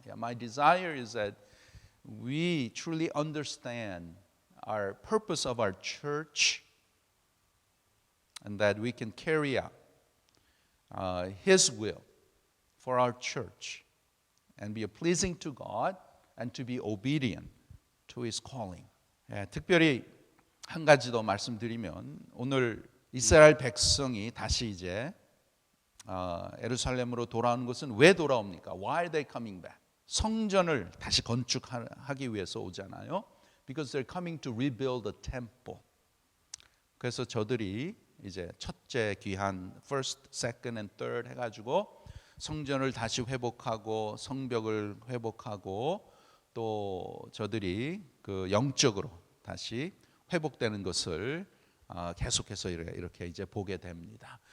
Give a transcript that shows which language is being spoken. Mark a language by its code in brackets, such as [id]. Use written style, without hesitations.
[en] My desire is that we truly understand our purpose of our church and that we can carry out His will for our church and be pleasing to God and to be obedient to His calling. [ko] 특별히 한 가지 더 말씀드리면 오늘 이스라엘 백성이 다시 이제 예루살렘으로 돌아오는 것은 왜 돌아옵니까? [en] Why are they coming back? [ko] 성전을 다시 건축하기 위해서 오잖아요. [en] Because they're coming to rebuild the temple. [ko] 그래서 저들이 이제 첫째 귀한 [en] first, second and third [ko] 해가지고 성전을 다시 회복하고 성벽을 회복하고 또 저들이 그 영적으로 다시 회복되는 것을 계속해서 이렇게 이제 보게 됩니다.